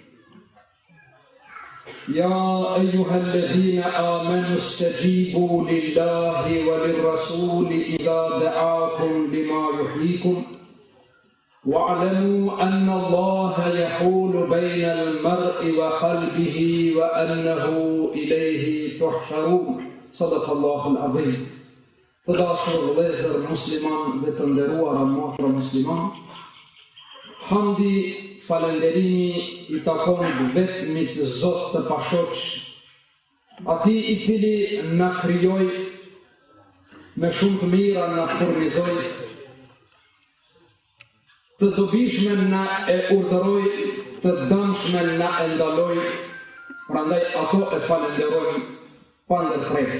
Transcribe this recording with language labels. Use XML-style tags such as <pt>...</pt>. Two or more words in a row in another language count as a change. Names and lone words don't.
<ar>يا أيها الذين آمنوا استجيبوا لله وللرسول إذا دعاكم لما يحييكم واعلموا أن الله يحول بين المرء وقلبه وأنه إليه تحشرون. صدق الله العظيم.</ar> <sq>Të dashur vëllezër musliman dhe të nderuara motra musliman, hamdi, falënderimi i takon vetmit Zot të pashoq, atij i cili na krijoi me shumë të mira, na furnizoi, të dobishme na e urdhëroi, të dëmshme na e ndaloi, prandaj ato e falenderojmë pa ndërprerje.</sq>